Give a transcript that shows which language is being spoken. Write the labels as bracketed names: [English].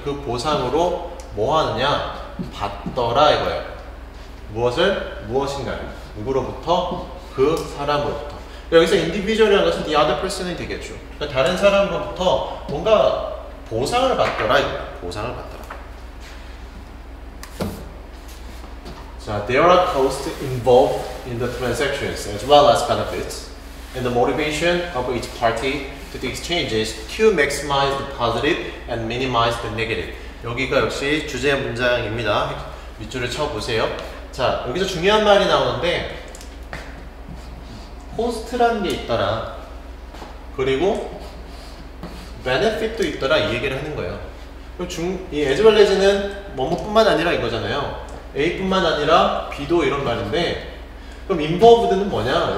[Korean] 그 보상으로 뭐 하느냐? 받더라 이거예요. 무엇을? 무엇인가요? 누구로부터? 그 사람으로부터. 여기서 individual이라는 것은 [English] the other person [Korean] 이 되겠죠. 그러니까 다른 사람으로부터 뭔가 보상을 받더라 이거예요. 보상을 받더라. [English] 자, there are costs involved in the transactions as well as benefits, and the motivation of each party to the exchange is to maximize the positive and minimize the negative. [Korean] 여기가 역시 주제 문장입니다. 밑줄을 쳐보세요. 자, 여기서 중요한 말이 나오는데 코스트라는 게 있더라. 그리고 베네핏도 있더라. 이 얘기를 하는 거예요. 이 as well as는 뭐뭐뿐만 아니라 이거잖아요. A뿐만 아니라 B도 이런 말인데, 그럼 involved는 뭐냐?